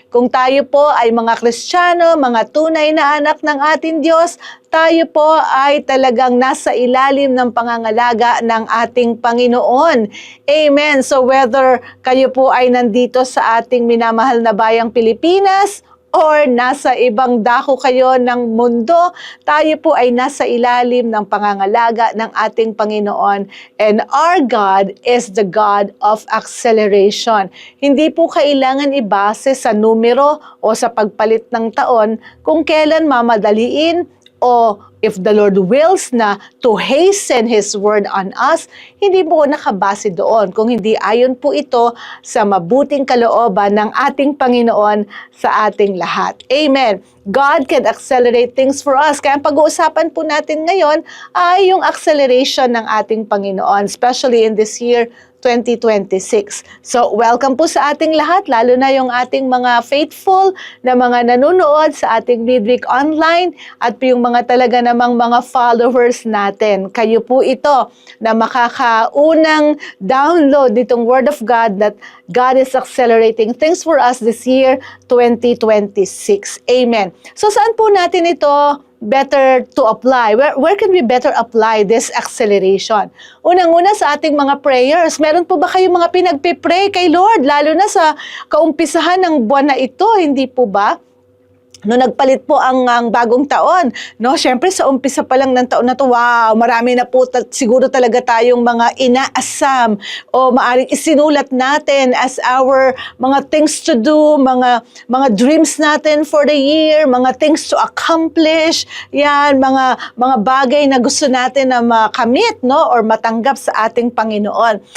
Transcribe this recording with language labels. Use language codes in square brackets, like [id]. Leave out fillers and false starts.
[tl] Kung tayo po ay mga Kristiyano, mga tunay na anak ng ating Diyos, tayo po ay talagang nasa ilalim ng pangangalaga ng ating Panginoon. Amen. So whether kayo po ay nandito sa ating minamahal na bayang Pilipinas, or nasa ibang dako kayo ng mundo, tayo po ay nasa ilalim ng pangangalaga ng ating Panginoon. [en] And our God is the God of acceleration. [tl] Hindi po kailangan ibase sa numero o sa pagpalit ng taon kung kailan mamadaliin o [en] if the Lord wills [tl] na [en] to hasten His word on us, [tl] hindi po nakabase doon. Kung hindi, ayon po ito sa mabuting kalooban ng ating Panginoon sa ating lahat. Amen. [en] God can accelerate things for us. [tl] Kaya ang pag-uusapan po natin ngayon ay yung acceleration ng ating Panginoon, [en] especially in this year 2026. [tl] So, welcome po sa ating lahat, lalo na yung ating mga faithful na mga nanonood sa ating midweek online at yung mga talaga namang mga followers natin. Kayo po ito na makakaunang [en] download nitong Word of God that God is accelerating things for us this year 2026. Amen. [tl] So, saan po natin ito [en] better to apply? Where can we better apply this acceleration? [tl] Unang-una sa ating mga prayers. Meron po ba kayong mga pinagpipray kay Lord? Lalo na sa kaumpisahan ng buwan na ito, hindi po ba? Nagpalit po ang bagong taon, Siyempre sa umpisa pa lang ng taon na to, wow, marami na po siguro talaga tayong mga inaasam o maaring isinulat natin as our mga [en] things to do, [tl] mga dreams natin [en] for the year, [tl] mga [en] things to accomplish, [tl] yan, mga bagay na gusto natin na makamit, or matanggap sa ating Panginoon.